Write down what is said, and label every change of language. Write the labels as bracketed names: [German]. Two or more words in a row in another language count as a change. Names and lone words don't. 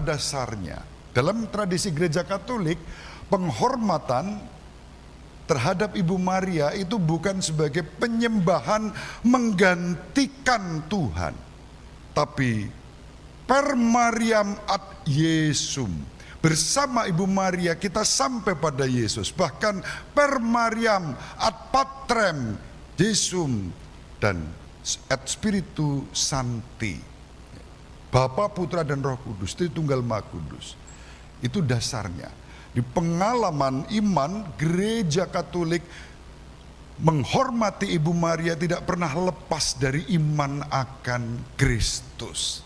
[Indonesian] Apa dasarnya? Dalam tradisi gereja Katolik, penghormatan terhadap Ibu Maria itu bukan sebagai penyembahan menggantikan Tuhan, tapi [Latin] per Mariam ad Yesum. [Indonesian] Bersama Ibu Maria kita sampai pada Yesus. Bahkan [Latin] per Mariam ad Patrem Yesum [Indonesian] dan [Latin] et Spiritu Sancti. [Indonesian] Bapa, Putra dan Roh Kudus, Tritunggal Maha Kudus. Itu dasarnya. Di pengalaman iman, Gereja Katolik menghormati Ibu Maria tidak pernah lepas dari iman akan Kristus.